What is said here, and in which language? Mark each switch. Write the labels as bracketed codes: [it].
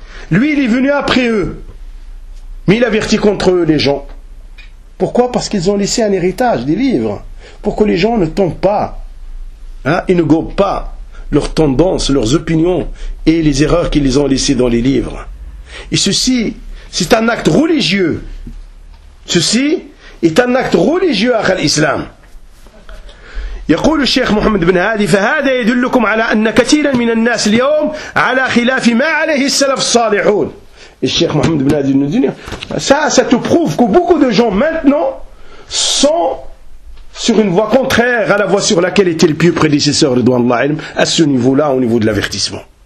[fr] lui il est venu après eux mais il avertit contre eux les gens pourquoi parce qu'ils ont laissé un héritage des livres pour que les gens ne tombent pas ils ne gobent pas leurs tendances, leurs opinions et les erreurs qu'ils ont laissées dans les livres. Et ceci, c'est un acte religieux. Ceci est un acte religieux à l'islam. [ar] يقول الشيخ محمد بن هادي فهذا يدلكم على أن كثيرا من الناس اليوم على خلاف ما عليه السلف الصالحون. [fr] الشيخ محمد بن هادي nous dit ça te prouve que beaucoup de gens maintenant sont sur une voie contraire à la voie sur laquelle était le pieux prédécesseur de Allah à ce niveau-là, au niveau de l'avertissement.